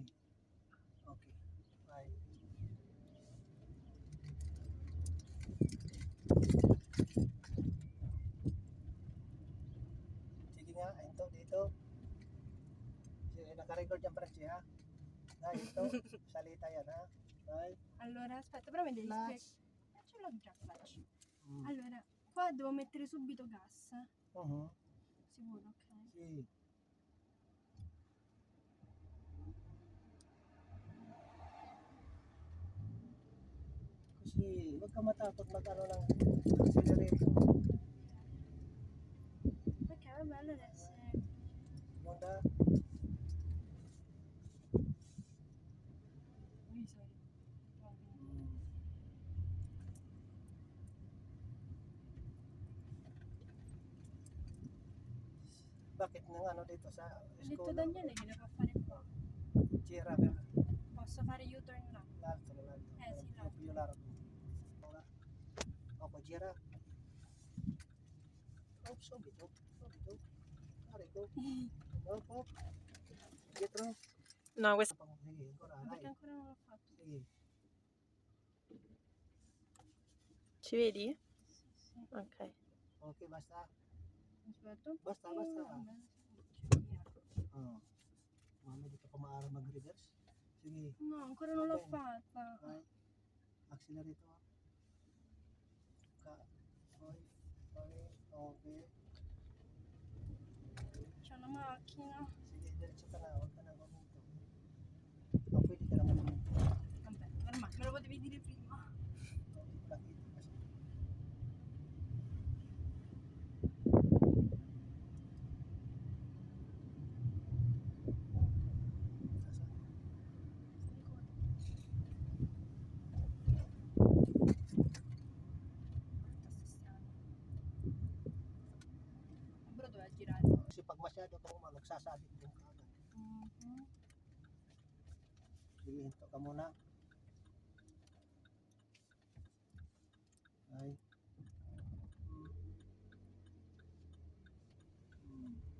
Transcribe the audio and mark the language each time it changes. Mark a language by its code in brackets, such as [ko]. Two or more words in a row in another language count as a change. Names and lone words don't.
[tl] Okay. Bye. Sige nga, ito, dito. Sige, naka-record yung press ha. Dai, ito, salita yan ha. Bye. [it] Allora, aspetta, però mi devi spiegare. [en] Clutch. [it] Ce l'ho già clutch. Mm. Allora, qua devo mettere subito gas. Mhm. Sicuro, ok. [tl] Sige. Kasi, huwag ka matakot mag-ano ng accelerator. [it] Ok, va bene adesso. [tl] Ganda. [en] Ui, sorry. [tl] Mm. Bakit nang ano dito sa [it] Ho detto [en] school? [it] Daniele che le fa fare qua. Gira, Posso fare U-turn là? l'altro. Sì, l'altro. Più largo. Ora. Opo, gira. Oh, subito. Carico. Opo. Dietro. No, questo. [tl] Sige, ancora. [it] Ma perché Dai. ancora non l'ho fatto? [tl] Sige. [it] Ci vedi? Sì. Ok. [en] Okay, basta. [it] Aspetta un Basta. pochino. Oh. [tl] Mami, di ka pa maaari mag-reverse. Sige. [it] No, ancora non l'ho [en] Okay. [it] fatta. Vai. Accelerator. Poi. [en] Okay. [it] C'è una macchina. [tl] Sige, diretso ka na. Huwag ka na huminto. Oh, pwede ka naman huminto. [it] Vabbè, ormai me lo potevi dire prima. [tl] Nakita kasi. Nasaan? [it] Però doveva girare. [tl] Kasi pag masyado kang magsasabit din ka agad. Mhm. Sige, hinto ka muna. Ay. Hmm.